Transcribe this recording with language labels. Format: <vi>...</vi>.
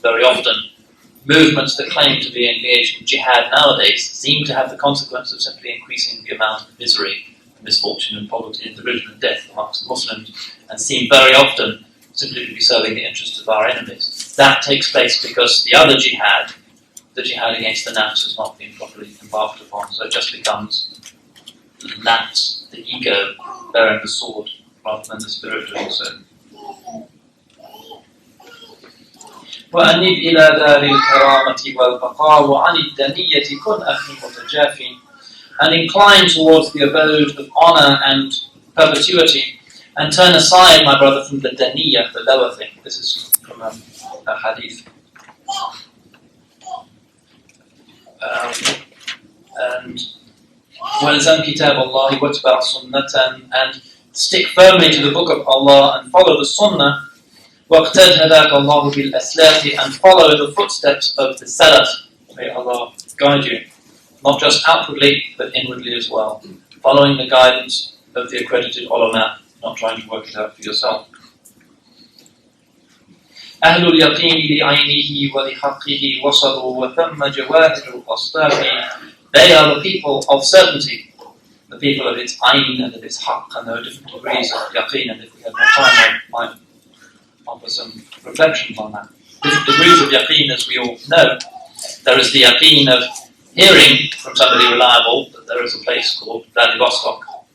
<en>Very often, movements that claim to be engaged in jihad nowadays seem to have the consequence of simply increasing the amount of misery, misfortune and poverty and division and death amongst Muslims, and seem very often simply to be serving the interests of our enemies. That takes place because the other jihad, the jihad against the nafs, has not been properly embarked upon, so it just becomes nafs, the ego, bearing the sword, rather than the spirit doing so.</en> <ar>وأنب إلى دار الكرامة والبقاء وعن الدنية كن أخي متجافٍ.</ar> <en>And incline towards the abode of honor and perpetuity, and turn aside, my brother, from the daniyah, the lower thing. This is from a hadith. And</en> <ar>وَلْزَمْ كِتَابَ اللَّهِ وَاتْبَعْ سُنَّةً,</ar> <en>and stick firmly to the book of Allah and follow the sunnah.</en> <ar>وَاقْتَدْ اللَّهُ بِالْأَسْلَافِ,</ar> <en>and follow the footsteps of the salaf. May Allah guide you, not just outwardly, but inwardly as well. Following the guidance of the accredited ulama, not trying to work it out for yourself.</en> <ar>أهل اليقين لعينه ولحقه وصلوا وثم جواهر الأصداف.</ar> <en>They are the people of certainty, the people of its ayn and of its haqq, and there are different degrees of yaqeen, and if we had more time I might offer some reflections on that. Different degrees of yaqeen, as we all know. There is the yaqeen of hearing from somebody reliable that there is a place called Vladivostok.</en>